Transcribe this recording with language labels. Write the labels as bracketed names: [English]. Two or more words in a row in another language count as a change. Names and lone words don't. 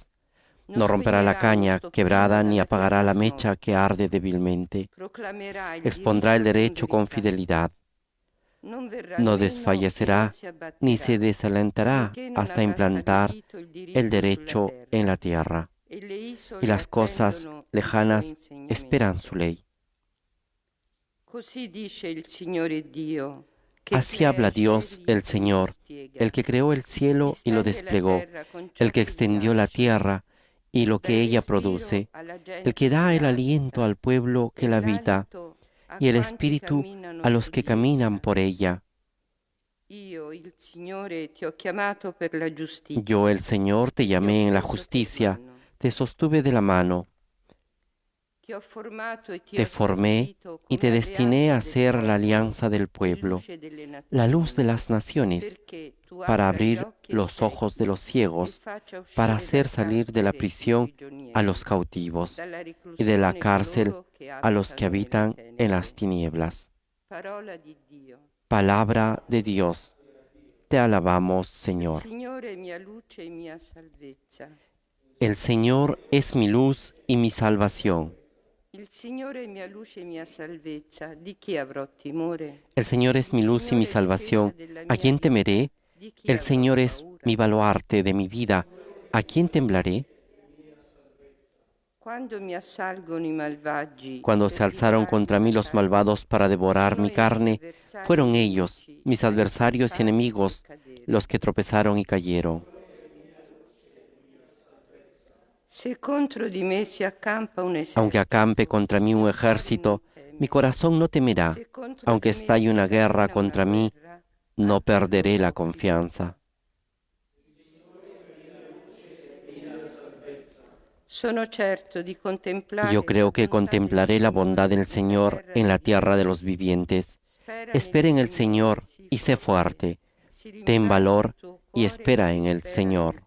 [Italian] non [Spanish] No romperá la [Italian] spegnerà lo [Spanish] caña [Italian] stoppino [Spanish] quebrada, ni [Italian] dalla [Spanish] apagará [Italian] terra [Spanish] la mecha que [Italian] smorta, [Spanish] arde débilmente. [Italian] proclamerà il [Spanish] Expondrá el [Italian] diritto con [Spanish] derecho con [Italian] verità. [Spanish] fidelidad. [Italian] Non verrà [Spanish] No [Italian] meno e non [Spanish] desfallecerá, [Italian] si [Spanish] ni se [Italian] abbatterà, [Spanish] desalentará [Italian] finché non [Spanish] hasta [Italian] avrà [Spanish] implantar [Italian] stabilito il [Spanish] el [Italian] diritto sulla [Spanish] derecho en [Italian] terra. [Spanish] la tierra, [Italian] E le [Spanish] y [Italian] isole [Spanish] las cosas [Italian] attendono il suo [Spanish] lejanas esperan su [Italian] insegnamento. [Spanish] ley. [Italian] Così dice il Signore Dio, che [Spanish] Así [Italian] crea [Spanish] habla [Italian] i [Spanish] Dios, [Italian] cieli [Spanish] el [Italian] e li [Spanish] Señor, [Italian] dispiega, [Spanish] el que creó el cielo y lo [Italian] distende la [Spanish] desplegó, [Italian] terra con ciò [Spanish] el que [Italian] che gli [Spanish] extendió la [Italian] piace, [Spanish] tierra y lo [Italian] dà il [Spanish] que ella [Italian] respiro [Spanish] produce, [Italian] alla [Spanish] el [Italian] gente [Spanish] que da el aliento [Italian] sull'acqua [Spanish] al pueblo que [Italian] e [Spanish] la habita, [Italian] l'alito a [Spanish] y el [Italian] quanti [Spanish] espíritu [Italian] camminano [Spanish] a los [Italian] su [Spanish] que [Italian] di [Spanish] caminan [Italian] essa. [Spanish] por ella. [Italian] Io, il Signore, ti ho chiamato per la [Spanish] Yo, el [Italian] giustizia, [Spanish] Señor, te [Italian] ti ho [Spanish] llamé en la [Italian] preso per [Spanish] justicia, [Italian] mano, [Spanish] te sostuve de la mano, [Italian] ti ho formato e ti [Spanish] te [Italian] ho [Spanish] formé [Italian] stabilito [Spanish] y te [Italian] come [Spanish] destiné [Italian] alleanza [Spanish] a [Italian] del [Spanish] ser la [Italian] popolo [Spanish] alianza del [Italian] e [Spanish] pueblo, [Italian] luce delle [Spanish] la luz de [Italian] nazioni, [Spanish] las naciones, [Italian] perché tu [Spanish] para [Italian] apra gli [Spanish] abrir [Italian] occhi ai [Spanish] los ojos de [Italian] ciechi [Spanish] los [Italian] e [Spanish] ciegos, [Italian] faccia [Spanish] para [Italian] uscire [Spanish] hacer [Italian] dal [Spanish] salir de la [Italian] carcere i [Spanish] prisión a los [Italian] prigionieri, [Spanish] cautivos [Italian] dalla [Spanish] y de la [Italian] reclusione [Spanish] cárcel [Italian] coloro che [Spanish] a los que [Italian] abitano nelle [Spanish] habitan en las [Italian] tenebre. [Spanish] tinieblas. [Italian] Parola di Dio. [Spanish] Palabra de Dios. Te alabamos, [Italian] Il [Spanish] Señor. [Italian] Signore è mia luce e mia salvezza. [Spanish] El Señor es mi luz y mi salvación. [Italian] Il Signore è mia luce e mia salvezza. Di chi avrò timore? [Spanish] El Señor es mi [Italian] Il [Spanish] luz y mi [Italian] Signore è difesa [Spanish] salvación. [Italian] della [Spanish] ¿A [Italian] mia [Spanish] quién [Italian] vita. [Spanish] temeré? [Italian] Di chi [Spanish] El [Italian] avrò [Spanish] Señor es [Italian] paura? [Spanish] mi baluarte de mi vida. ¿A quién temblaré? [Italian] Quando mi assalgono i malvagi [Spanish] Cuando [Italian] per [Spanish] se alzaron [Italian] devorarmi [Spanish] contra mí [Italian] la [Spanish] los [Italian] carne, [Spanish] malvados para devorar [Italian] sono [Spanish] mi [Italian] essi [Spanish] carne, [Italian] avversari [Spanish] fueron [Italian] e [Spanish] ellos, [Italian] nemici [Spanish] mis [Italian] a [Spanish] adversarios y [Italian] insultarmi e [Spanish] enemigos, [Italian] cadere. [Spanish] los que tropezaron y cayeron. [Italian] Se contro di me si accampa un [Spanish] Aunque [Italian] esercito, [Spanish] acampe contra mí [Italian] il [Spanish] un [Italian] mio cuore [Spanish] ejército, [Italian] non teme. [Spanish] mi corazón no temerá. [Italian] Se contro [Spanish] Aunque [Italian] di me [Spanish] estalle [Italian] si [Spanish] una guerra [Italian] scatena una [Spanish] contra mí, [Italian] guerra, [Spanish] no [Italian] anche allora [Spanish] perderé la [Italian] confiderò. [Spanish] confianza. [Italian] Sono certo di [Spanish] Yo [Italian] contemplare la [Spanish] creo que [Italian] bontà del [Spanish] contemplaré la bondad [Italian] Signore [Spanish] del [Italian] nella [Spanish] Señor [Italian] terra [Spanish] en la [Italian] dei [Spanish] tierra de los [Italian] viventi. [Spanish] vivientes. [Italian] Spera [Spanish] Espera [Italian] nel [Spanish] en el [Italian] Signore, [Spanish] Señor [Italian] sii [Spanish] y sé [Italian] forte. [Spanish] fuerte. [Italian] Si [Spanish] Ten [Italian] rinfranca il [Spanish] valor [Italian] tuo [Spanish] y [Italian] cuore [Spanish] espera [Italian] e [Spanish] en el [Italian] spera nel [Spanish] Señor.